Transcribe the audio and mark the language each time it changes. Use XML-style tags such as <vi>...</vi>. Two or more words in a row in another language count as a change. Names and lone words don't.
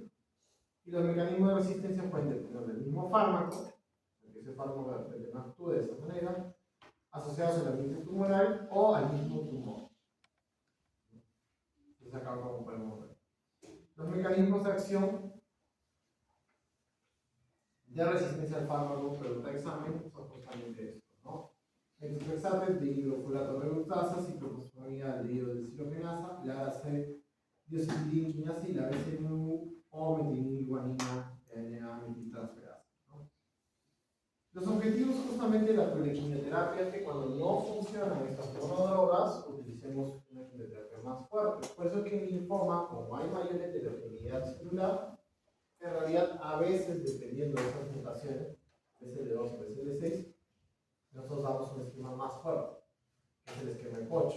<es>Y los mecanismos de resistencia pueden depender del mismo fármaco, porque ese fármaco de repente no actúe de esa manera, asociados al ambiente tumoral o al mismo tumor. Entonces acá como podemos ver. Los mecanismos de acción de resistencia al fármaco producto de examen son justamente estos, ¿no? Metotrexate, dihidrofolato reductasa, ciclofosfonamida, dihidrodesilofenasa, la deoxyribonucleasa, la BCNU o metilguanina, metiltransferasa, ¿no? Los objetivos justamente de la quimioterapia es que cuando no funcionan estas monodrogas, utilicemos una quimioterapia más fuerte. Por eso es que en linfoma, como hay mayor heterogeneidad celular, en realidad a veces, dependiendo de esas mutaciones, BCL2 o BCL6, nosotros damos un esquema más fuerte, que es el esquema Pocho.</es>